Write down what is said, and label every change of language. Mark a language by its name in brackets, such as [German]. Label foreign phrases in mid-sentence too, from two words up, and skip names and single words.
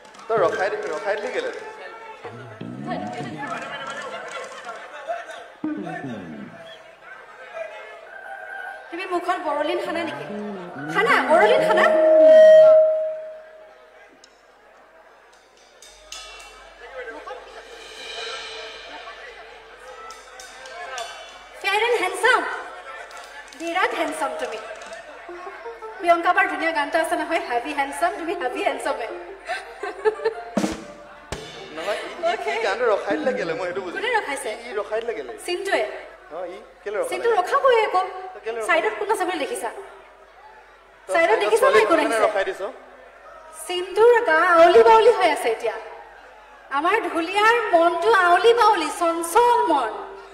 [Assamese] তই ৰখাই দিলি কেলে তুমি মুখত বৰলিন খানা নেকি খানা বৰলিন খানা [English] fair and handsome [Assamese] বিৰাট handsome তুমি প্ৰিয়ংকা বাৰ ধুনীয়া গানটা আছে নহয় [English] heavy handsome [Assamese] তুমি [English] heavy handsome [Assamese] নহয় এই গানটো ৰখাই দিলে কেলে মই সেইটো বুজি কোনে ৰখাইছে ই ৰখাই দিলে কেলে সিনটোৱে ই কেলে ৰখাই সিনটো ৰখাবই একো সাইডত কোন আছে বুলি দেখিছা সাইডত দেখিছা নাই কোনে ৰখাই দিছ সিনটোৰ গা আউলি বাউলি হৈ আছে এতিয়া আমাৰ ঢুলিয়াৰ মনটো আউলি বাউলি চঞ্চল মন